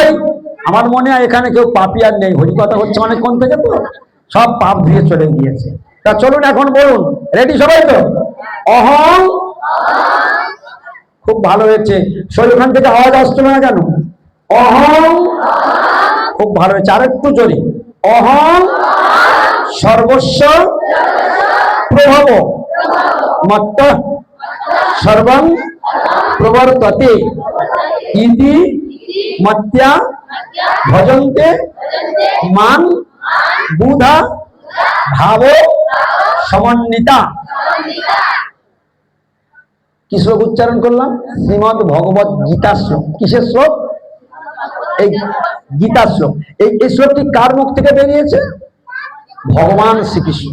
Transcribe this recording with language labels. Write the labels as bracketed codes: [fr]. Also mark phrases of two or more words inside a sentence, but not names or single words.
[bn] আমার মনে হয় এখানে কেউ পাপি আর নেই, হরি কথা হচ্ছে অনেকক্ষণ থেকে, তো সব পাপ ধুয়ে চলে গিয়েছে। তা চলুন এখন বলুন, রেডি সবাই তো? অহং, খুব ভালো হয়েছে। ওখান থেকে আওয়াজ আসছে না কেন? অহং, খুব ভালো হয়েছে। আর একটু জোরে, [sa] অহং সর্বস্ব প্রভব মত্ত সর্বং প্রবর্ততে ইতি মত্যা ভজন্তে মান বুধা ভাব সমন্বিতা। [bn] কি শ্লোক উচ্চারণ করলাম? শ্রীমদ্ ভগবত গীতা শ্লোক। কিসের শ্লোক? এই গীতা শ্লোক। এই শ্লোকটি কার মুখ থেকে বেরিয়েছে? ভগবান শ্রীকৃষ্ণ।